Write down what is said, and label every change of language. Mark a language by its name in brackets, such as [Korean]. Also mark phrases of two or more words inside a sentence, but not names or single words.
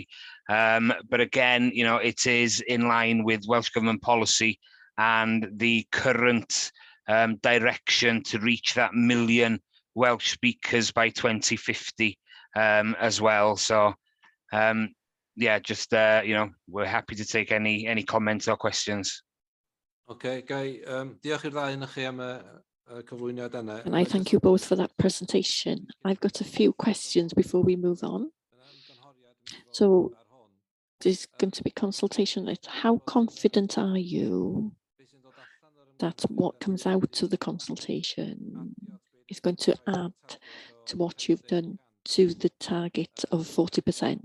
[English] But again, you know, it is in line with Welsh Government policy and the current direction to reach that 1 million Welsh speakers by 2050 as well. So yeah, just you know, we're happy to take any comments or questions. Okay, Guy, [Welsh] diolch i'r ddau ohonoch chi am y cyflwyniad yna. [English] And I thank you both for that presentation. I've got a few questions before we move on. So there's going to be consultation. How confident are you that what comes out of the consultation is going to add to what you've done to the target of 40%?